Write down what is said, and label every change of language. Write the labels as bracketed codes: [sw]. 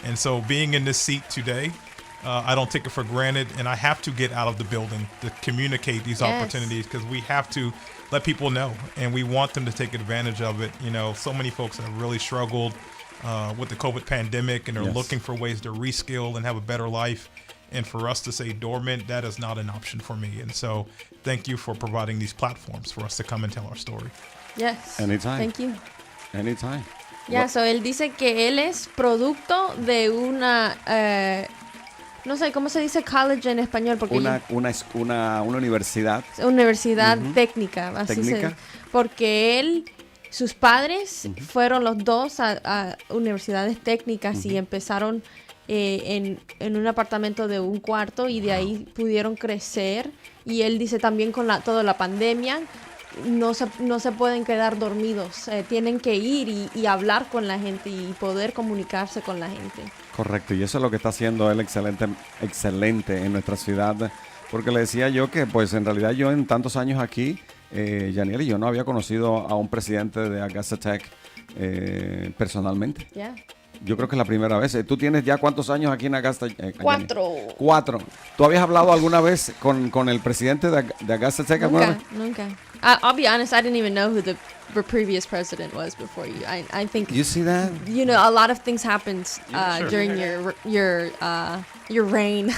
[en] And so being in this seat today, I don't take it for granted, and I have to get out of the building to communicate these opportunities because we have to let people know, and we want them to take advantage of it. So many folks have really struggled with the COVID pandemic, and they're looking for ways to reskill and have a better life. And for us to say dormant, that is not an option for me. And so thank you for providing these platforms for us to come and tell our story. Yes. Anytime. Thank you. Anytime. [es] So él dice que él es producto de una... no sé, ¿cómo se dice college en español? Porque una universidad. Universidad técnica, así ¿Técnica? Porque sus padres fueron los dos a universidades técnicas y empezaron en un apartamento de un cuarto y de ahí pudieron crecer. Y él dice también con toda la pandemia, no se pueden quedar dormidos, tienen que ir y hablar con la gente y poder comunicarse con la gente. Correcto, y eso es lo que está haciendo él excelente en nuestra ciudad, porque le decía yo que pues en realidad yo en tantos años aquí, Yaniel y yo no había conocido a un presidente de Augusta Tech personalmente. [en] Yeah. [es] Yo creo que es la primera vez. ¿Tú tienes ya cuántos años aquí en Augusta? 4. 4. ¿Tú habías hablado alguna vez con el presidente de Augusta Tech? Nunca. [en] I'll be honest, I didn't even know who the previous president was before you. I think You see that? a lot of things happened during your reign.